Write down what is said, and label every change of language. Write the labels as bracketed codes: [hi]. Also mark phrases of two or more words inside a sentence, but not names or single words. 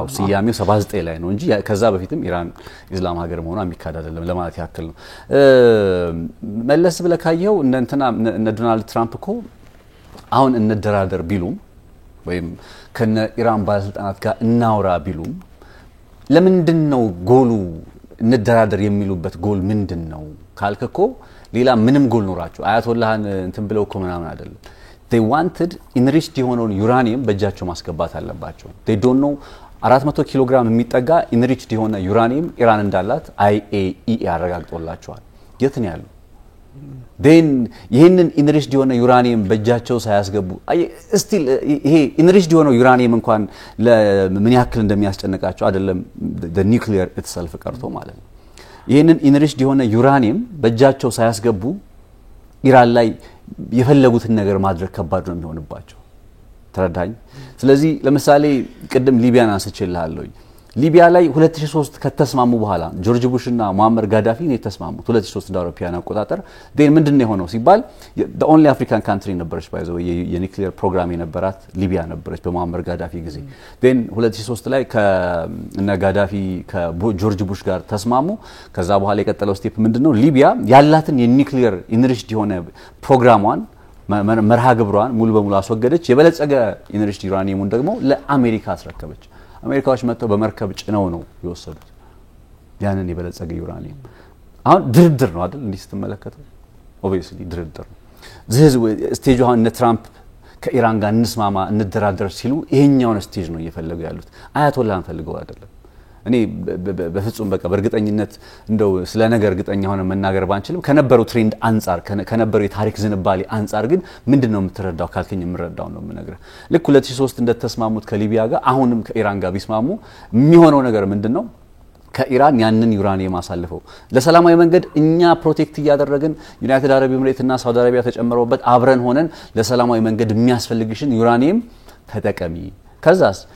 [am] ሲያሜው 79 ላይ ነው እንጂ ከዛ በፊትም ኢራን ኢስላም ሀገር መሆኗ የሚካድ አይደለም ለማለት ያክል ነው መለስ ብለካየው እነ ዶናልድ ትራምፕ እኮ አሁን እንደራደር ቢሉም ወይም ከነ ኢራን ባለስልጣናት ጋር እናውራ ቢሉም ለምንድነው ጎሉ እንደራደር የሚሉበት ጎል ምንድነው ካልከኮ ሌላ ምንም ጎል ኖራቸው አያቶላህን እንትን ብለው እኮ ምናምን አይደለም [en] they wanted enriched [am] የሆነውን ዩራኒየም በእጃቸው ማስገባት አለባቸው [en] they don't know [am] 400 ኪሎ ግራም የሚጠጋ enriched የሆነ ዩራኒየም ኢራን እንዳላት IAEA ያረጋግጦላቸዋል የት ነው ያለው then ይሄንን enriched የሆነ ዩራኒየም በእጃቸው ሳያስገቡ still ይሄ enriched የሆነ ዩራኒየም እንኳን ለምን ያክል እንደሚያስጨንቃቸው አይደለም [en] the nuclear itself [am] ቀርቶ ማለት ነው ይሄንን enriched የሆነ ዩራኒየም በእጃቸው ሳያስገቡ ኢራን ላይ የፈለጉትን ነገር ማድረግ ከባድ ነው የሚሆንባቸው ተረዳኝ ስለዚህ ለምሳሌ ቅድም ሊቢያን አንስቼልሃለሁ ሊቢያ ላይ 2003 ከተስማሙ በኋላ ጆርጅ ቡሽ እና ሙአመር ጋዳፊ ነው የተስማሙት 2003 ዳውሮፒያን አቆጣጠር then ምንድነው የሆነው ሲባል [en] the only African country [am] ነበረች ባይዘው የኒውክሊየር ፕሮግራም የነበራት ሊቢያ ነበረች በሙአመር ጋዳፊ ጊዜ then 2003 ላይ ከነ ጋዳፊ ከጆርጅ ቡሽ ጋር ተስማሙ ከዛ በኋላ የቀጠለው ስቴፕ ምንድነው ሊቢያ ያላትን የኒውክሊየር ኢነርጂ የሆነ ፕሮግራሟን መርሃ ግብሯን ሙሉ በሙሉ አስወገደች የበለጸገ ኢነርጂ ዩራኒየሙን ደግሞ ለአሜሪካ አስረከበች አሜሪካዎች መጥተው በመርከብ ጭነው ነው የወሰዱት ያንን የበለጸገ ዩራኒየም አሁን ድርድር ነው አይደል እንዲህ ስትመለከተው obviously ድርድር ነው this stage አሁን እነ ትራምፕ ከኢራን ጋር እንስማማ እንደራደር ሲሉ ይሄኛውን ስቴጅ ነው እየፈለጉ ያሉት አያቶላህን ፈልገው አይደለም እኔ በፍጹም በቃ በእርግጠኝነት እንደው ስለ ነገር እርግጠኛ ሆነ መናገር ባንችልም ከነበረው ትሬንድ አንፃር ከነበረው የታሪክ ዝንባሌ አንፃር ግን ምንድነው የምትረዳው ካልከኝ የምረዳው ነው የምነግርህ ልክ 2003 እንደተስማሙት ከሊቢያ ጋር አሁንም ከኢራን ጋር ቢስማሙ የሚሆነው ነገር ምንድነው ከኢራን ያንን ዩራኒየም አሳልፈው ለሰላማዊ መንገድ እኛ ፕሮቴክት ያደረግን ዩናይትድ አረብ ኤምሬት እና ሳውዲ አረቢያ ተጨምረውበት አብረን ሆነን ለሰላማዊ መንገድ የሚያስፈልግሽን ዩራኒየም ተጠቀሚ ከዛስ